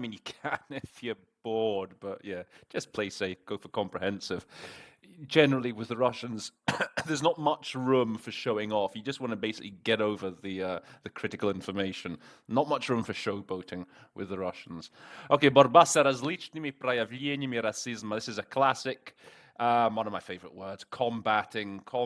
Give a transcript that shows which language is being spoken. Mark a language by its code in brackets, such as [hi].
[en] I mean, you can if you're bored, but yeah, just play safe. Go for comprehensive. Generally, with the Russians, there's not much room for showing off. You just want to basically get over the critical information. Not much room for showboating with the Russians. [ru] Okay, борьба с различными проявлениями расизма. [en] This is a classic, one of my favorite words, combating.